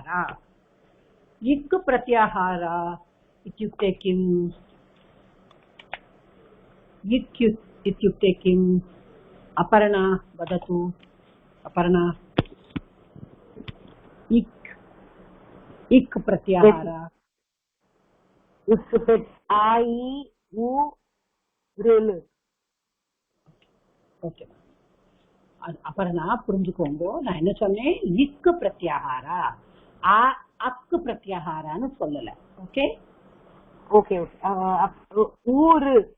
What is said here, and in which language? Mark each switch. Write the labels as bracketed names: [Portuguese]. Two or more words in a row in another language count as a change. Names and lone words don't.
[Sanskrit] इक् प्रत्याहार इत्युक्ते किम्? इक् इत्युक्ते किम्? अपर्णा वदतु. अपर्णा. इक् प्रत्याहार [Tamil] ஓகே. அப்புறம் நான் புரிஞ்சுக்கோங்க, நான் என்ன சொன்னேன், இக்கு பிரத்யாகாரா அக்கு பிரத்யாகாரான்னு சொல்லல. ஓகே ஓகே ஊரு